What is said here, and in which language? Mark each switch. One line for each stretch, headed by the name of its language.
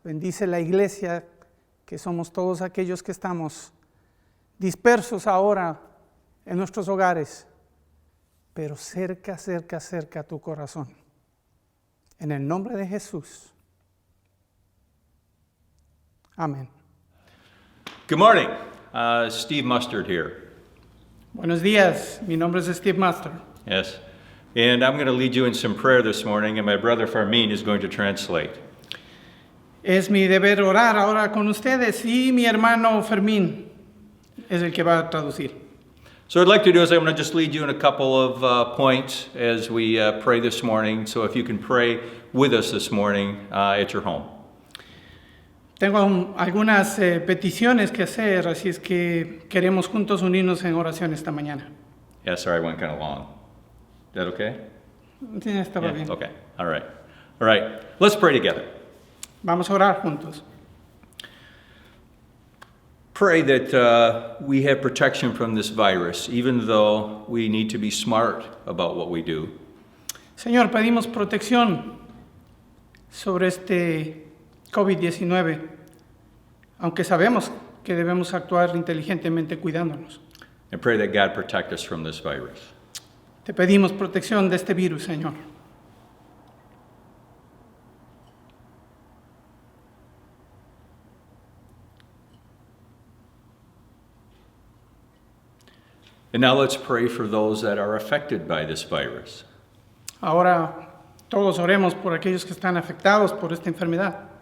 Spanish: Bendice la iglesia, que somos todos aquellos que estamos dispersos ahora en nuestros hogares, pero cerca a tu corazón. En el nombre de Jesús. Amén.
English: Good morning. Steve Mustard here.
Spanish: Buenos días. Mi nombre es Steve Mustard.
English: Yes. And I'm going to lead you in some prayer this morning, and my brother Fermin is going to translate.
Spanish: Es mi deber orar ahora con ustedes y mi hermano Fermín es el que va a traducir.
English: So what I'd like to do is I'm going to just lead you in a couple of points as we pray this morning. So if you can pray with us this morning at your home.
Spanish: Tengo algunas peticiones que hacer, así es que queremos juntos unirnos en oración esta mañana.
English: Yeah, sorry, I went kind of long. Is that okay?
Spanish: Sí, estaba bien.
English: Okay. All right. All right. Let's pray together.
Spanish: Vamos a orar juntos.
English: Pray that we have protection from this virus, even though we need to be smart about what we do.
Spanish: Señor, pedimos protección sobre este COVID-19, aunque sabemos que debemos actuar inteligentemente cuidándonos.
English: And pray that God protect us from this virus.
Spanish: Te pedimos protección de este virus, Señor.
English: And now let's pray for those that are affected by this virus.
Spanish: Ahora todos oremos por aquellos que están afectados por esta enfermedad.